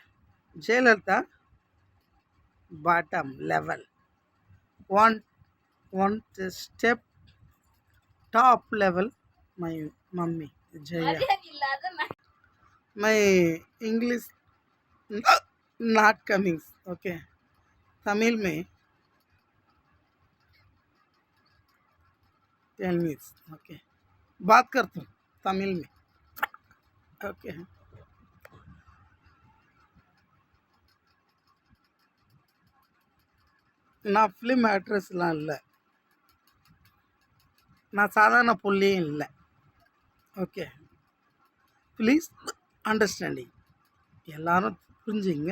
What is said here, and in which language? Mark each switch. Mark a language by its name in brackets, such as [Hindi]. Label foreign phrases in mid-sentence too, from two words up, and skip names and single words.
[English] Jayalalitha, bottom level. One step top level. My mummy, Jaya. My English not coming. Okay. [Hindi] Tamil में 10 minutes. Okay. बात करता हूँ तमिल में. [English] Okay. [Tamil] நான் ஃபிலிம் ஆக்ட்ரஸ்லாம் இல்லை, நான் சாதாரண புள்ளியும் இல்லை. ஓகே, [English] please understanding, [Tamil] எல்லாரும் புரிஞ்சுங்க.